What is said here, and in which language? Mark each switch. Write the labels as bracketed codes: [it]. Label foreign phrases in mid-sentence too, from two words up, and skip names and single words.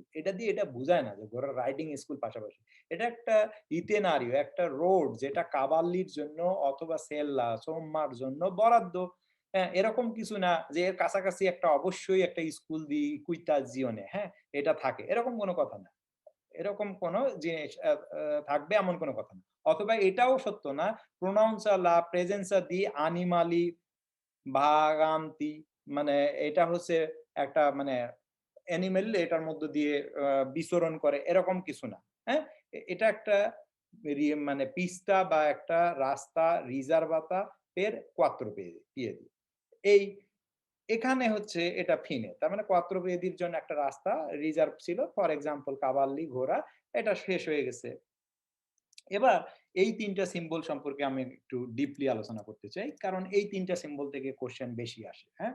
[bn] এটা দিয়ে এটা বুঝায় না যে ঘোড়ার [en] riding school [bn] পাশাপাশি। এটা একটা ইতেনারিও, একটা রোড যেটা কাভাল্লির জন্য অথবা সেল্লা, সোম্মার জন্য বরাদ্দ। হ্যাঁ, এরকম কিছু না যে এর কাছাকাছি একটা অবশ্যই একটা [it] scuola di equitazione, [bn] হ্যাঁ, এটা থাকে। এরকম কোনো কথা না। এরকম কোনো জিনিস থাকবে এমন কোনো কথা না। অথবা এটাও সত্য না, [it] pronuncia la presenza di animali vaganti, [bn] মানে এটা হচ্ছে একটা মানে অ্যানিমেল এটার মধ্য দিয়ে বিচরণ করে, এরকম কিছু না। হ্যাঁ? এটা একটা মানে পিস্তা বা একটা রাস্তা রিজার্ভাতা [it] per 4 piedi। [bn] এই এখানে হচ্ছে এটা ফিনে। তার মানে ৪ পিয়েদির জন্য একটা রাস্তা রিজার্ভ ছিল। [en] for example [bn] কাভাল্লি, ঘোড়া, এটা শেষ হয়ে গেছে। এবার এই ৩ টা সিম্বল সম্পর্কে আমি একটু ডিপলি আলোচনা করতে চাই। কারণ এই ৩ টা সিম্বল থেকে কোয়েশ্চেন বেশি আসে, হ্যাঁ?